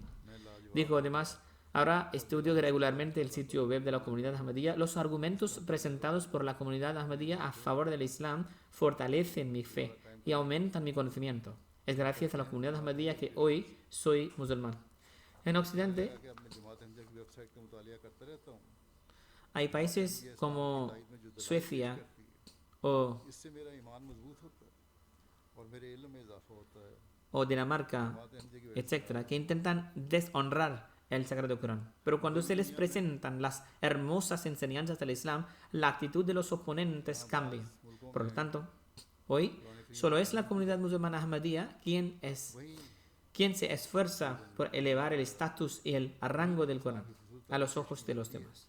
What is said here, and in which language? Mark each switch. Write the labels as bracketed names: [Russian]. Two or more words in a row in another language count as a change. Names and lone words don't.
[Spanish] Dijo además: ahora estudio regularmente el sitio web de la comunidad Ahmadiyya. Los argumentos presentados por la comunidad Ahmadiyya a favor del Islam fortalecen mi fe y aumentan mi conocimiento. Es gracias a la comunidad Ahmadiyya que hoy soy musulmán. En Occidente [Urdu] کہ اپنے جماعت احمدیہ کی ویب سائٹ کا مطالعہ کرتا رہتا ہوں [Spanish] hay países como Suecia o, [Urdu] اس سے میرا ایمان مضبوط ہوتا ہے اور میرے علم میں اضافہ ہوتا ہے [Spanish] o Dinamarca, etcétera, que intentan deshonrar el Sagrado Corán. Pero cuando se les presentan las hermosas enseñanzas del Islam, la actitud de los oponentes cambia. Por lo tanto, hoy solo es la comunidad musulmana Ahmadiyya quien se esfuerza por elevar el estatus y el rango del Corán a los ojos de los demás.